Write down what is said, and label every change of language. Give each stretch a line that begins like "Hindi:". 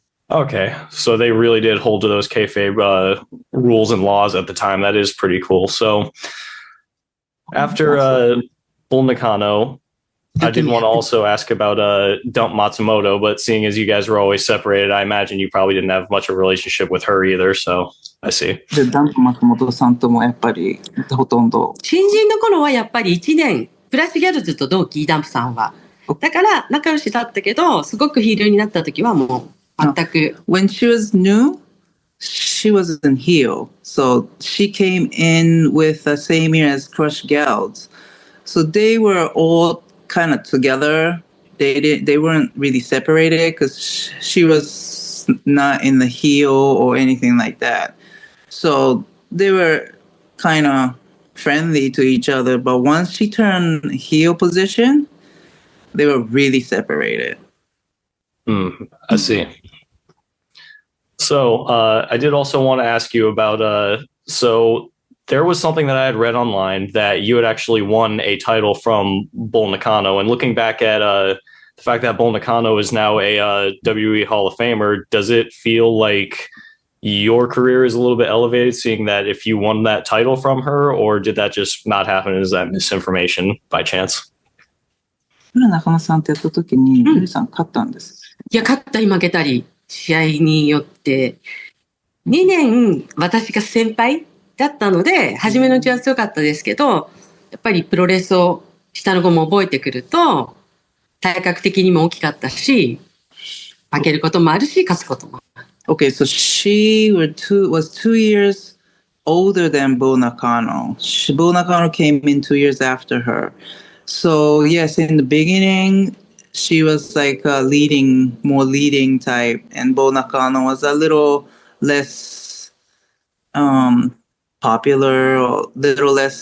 English: Okay, so they really did hold to those kayfabe rules and laws at the time. That is pretty cool. So after Bull Nakano, I did want to also ask about Dump Matsumoto, but seeing as you guys were always separated, I imagine you probably didn't have much of a relationship with her either. So I see.
Japanese: で、ダンプ松本さんともやっぱりほとんど。新人の頃はやっぱり1年、クラッシュギャルズと同期、ダンプさんは。だから仲良しだったけど、すごくヒールになった時はもう全く。
English: When she was new, she wasn't heel. So she came in with the same year as Crush Gals. So they were all kind of together. They weren't really separated because she was not in the heel or anything like that. So they were kind of friendly to each other. But once she turned heel position, they were really separated. I see. So I did also want to ask you about, so there was something that I had read online that you had actually won a title from Bull Nakano. And looking back at the fact that Bull Nakano is now a WWE Hall of Famer, does it feel like your career is a little bit elevated, seeing that if you won that title from her, or did that just not happen? Is that misinformation by chance?
Japanese: 中野さんってやった時に、ゆりさん勝ったんです。いや、勝ったり負けたり、試合によって、2年私が先輩だったので、初めのうちは強かったですけど、やっぱりプロレスを下の子も覚えてくると、体格的にも大きかったし、負けることもあるし、勝つこともある。
English: Okay, so she was 2 years older than Bull Nakano. Bull Nakano came in 2 years after her. So yes, in the beginning, she was like a more leading type, and Bull Nakano was a little less popular, or little less.